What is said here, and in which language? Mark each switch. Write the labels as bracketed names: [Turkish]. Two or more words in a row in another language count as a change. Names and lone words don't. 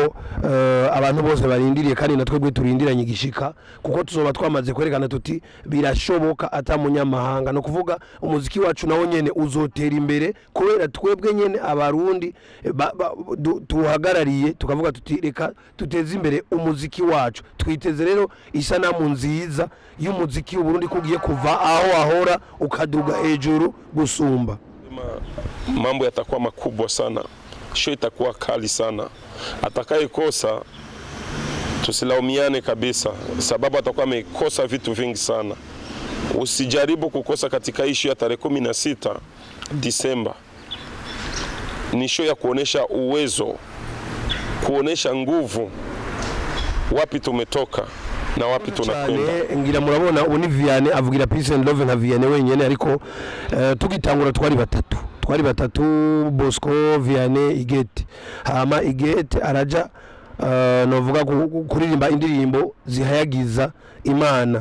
[Rundi] abantu bose barindiriye kandi natwe turindiranye igishika kuko tuzoba twamaze kwerekana tuti birashoboka ata munyamahanga no kuvuga umuziki wacu nawo nyene uzotera imbere kubera twebwe nyene abarundi tuhagarariye tukavuga tuti reka tuteze imbere umuziki wacu. Twiteze rero isanamu nziza y'umuziki w'u Burundi kugiye kuva aho ahora ukaduga hejuru gusumba. [Swahili] Mambo yatakuwa makubwa sana, show itakuwa kali sana. Atakayekosa tusilaumiane kabisa, sababu atakuwa amekosa vitu vingi sana. Usijaribu kukosa katika issue ya tarehe 16 Disemba. Ni show ya kuonesha uwezo, kuonesha nguvu, wapi tumetoka na wapi tunakwenda. [Rundi] Ngira murabona ubu ni Vianney avugira Peace and Love na Vianney wenyene, ariko tugitangura twari batatu Bosco, Vianney, Igete. Hama Igete araja novuga kuririmba indirimbo zihayagiza Imana.